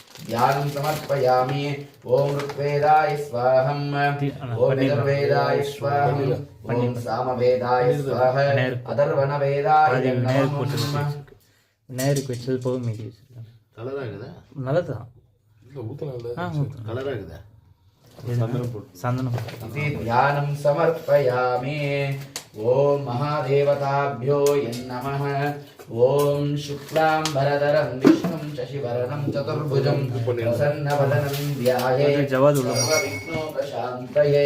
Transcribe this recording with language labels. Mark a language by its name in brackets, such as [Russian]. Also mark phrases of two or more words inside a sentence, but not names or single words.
[Sanskrit] ध्यानं समर्पयामि। ओम ऋग्वेदाय स्वाहम्, ओम यजुर्वेदाय स्वाहम्, ओम सामवेदाय स्वाहा, अथर्वणवेदाय नमः। [Tamil] நேருக்கு வச்சது போகும் மீதி வச்சுருக்கேன். கலராக இருக்குதா? நல்லதுதான். கலராக இருக்குதா? சந்தனம் [Sanskrit] ध्यानं समर्पयामि। ओम महादेवताभ्यो नमः। ओम शुक्लांबरधरं विष्णुं शशिवर्णं चतुर्भुजं प्रसन्नवदनं ध्यायेत् सर्वविघ्नोपशान्तये।